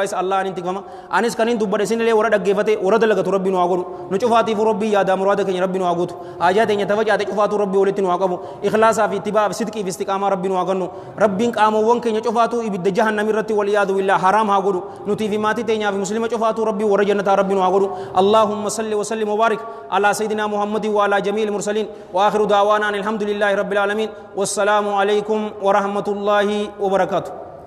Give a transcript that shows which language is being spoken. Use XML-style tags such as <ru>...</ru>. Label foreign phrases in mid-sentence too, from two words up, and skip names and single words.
<om>isa Allah hin tikfama anis kaniin dubbadhe isinillee warra dhaggeeffate warra dalagatu rabbi nu haa godhu nu cufaatiif rabbi yaadaa muraada keenya rabbi nu haa guutu haajaa teenya tafacaate cufaatu rabbi walitti nu haa qabu ikhlaasaa fi ittibaa fi sidqii fi istiqaamaa rabbi nu haa gannu rabbiin qaamowwan keenya cufaatu ibidda jahannam irratti waliyaadu billaa haraam haa godhu nutii fi maatii teenyaa fi muslima cufaatu rabbi warra jannataa rabbi nu haa godhu</om> <ar>اللهم صل وسلم وبارك على سيدنا محمد وعلى جميع المرسلين وآخر دعوانا الحمد لله رب العالمين والسلام عليكم ورحمة الله وبركاته</ar>